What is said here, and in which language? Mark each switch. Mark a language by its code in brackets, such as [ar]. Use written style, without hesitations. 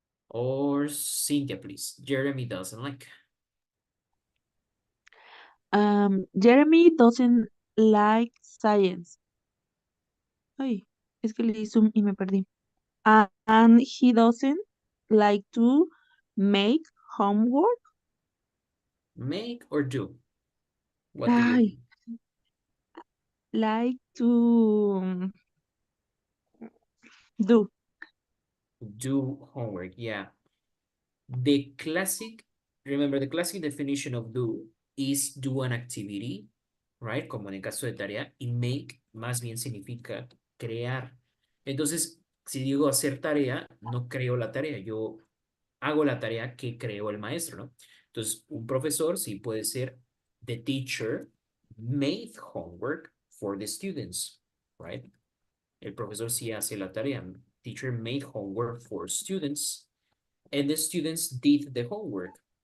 [en] Or Cynthia, please. Jeremy doesn't like. Jeremy doesn't like science. [es] Ay, es que le di zoom y me perdí. [en] And he doesn't like to make homework. Make or do? What do you Ay, think? like to do. Do homework, yeah. The classic, remember the classic definition of do is do an activity, right? [es] Como en el caso de tarea, y make más bien significa crear. Entonces, si digo hacer tarea, no creo la tarea, yo hago la tarea que creó el maestro, ¿no? Entonces, un profesor sí puede ser [en] the teacher made homework for the students, right? [es] El profesor sí hace la tarea. [en] Teacher made homework for students and the students did the homework.